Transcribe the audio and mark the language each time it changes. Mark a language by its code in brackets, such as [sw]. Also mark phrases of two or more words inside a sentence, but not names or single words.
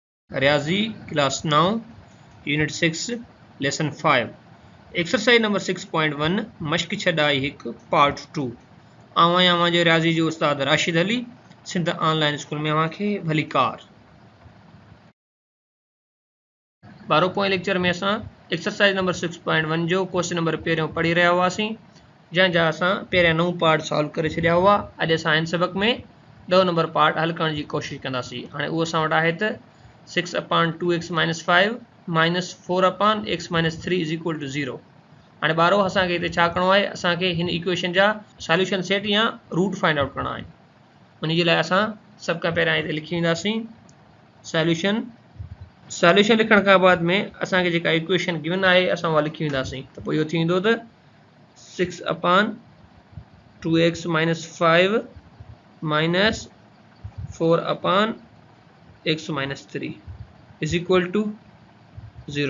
[sd] रियाज़ी [en] Class 9 Unit 6 Lesson 5 Exercise Number 6.1 [sd] मश्क छॾाई हिकु पार्ट 2 आवां जो रियाज़ी जो उस्ताद राशिद अली सिंध ऑनलाइन स्कूल में अव्हांखे भली कार 12 लेक्चर में असां [en] exercise number 6.1 [sd] जो [en] question number [sd] पहिरियों पढ़ी रहिया हुआसीं जंहिंजा असां पहिरियां 9 [en] part solve [sd] करे छॾिया हुआ। अॼु असां हिन सबक में 10 [en] number part [sd] हल करण जी कोशिशि कंदासीं। हाणे उहो असां वटि आहे त 6/2x - 5 - 4/x - 3 = 0। हाणे ॿारो असांखे हिते छा करिणो आहे, असांखे हिन इक्वेशन जा [en] solution set [sd] या [en] root find out [sd] करणा आहिनि। उन जे लाइ असां सभ खां पहिरियां हिते लिखी वेंदासीं सॉल्यूशन लिखण खां बाद में असांखे जेका [en] equation given [sd] आहे असां उहा लिखी वेंदासीं। त पोइ इहो थींदो त 6/2x - 5 - 4/x - 3 = 0।